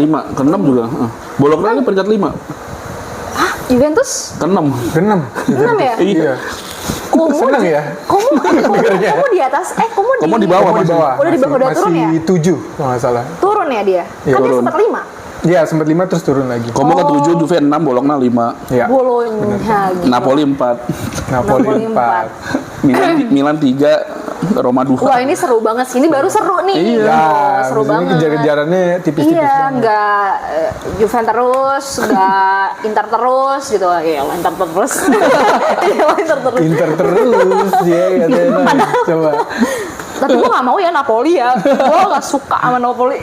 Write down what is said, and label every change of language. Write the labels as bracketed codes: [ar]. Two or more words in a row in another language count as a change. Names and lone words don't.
[id] Ke-5, ke-6 juga. Bolok lagi peringkat 5. Hah? Juventus? Ke-6. Ke-6. 6 ya? Iya. Komo Seneng ya? Komo di atas? Komo di bawah. Di bawah. Udah di bawah, udah turun ya? Masih 7 kalau nggak salah. Turun ya dia? Iya, Kan dia turun. sempat 5. Iya, sempat 5 terus turun lagi. Komo ke 7, Juve 6, Bologna 5. Iya. Bologna gitu. Napoli 4. Napoli 4. Milan 3, Roma 2. Wah ini seru banget sih, ini baru seru nih. Iya. Oh, seru maksudnya banget. kejar-kejarannya tipis-tipis Iya, banget. nggak Juventus terus, nggak Inter terus gitu. Iya, Inter terus. Iya, Inter terus. Inter terus ya katanya. Coba. Tapi gue nggak mau ya Napoli ya. Gue nggak suka sama Napoli.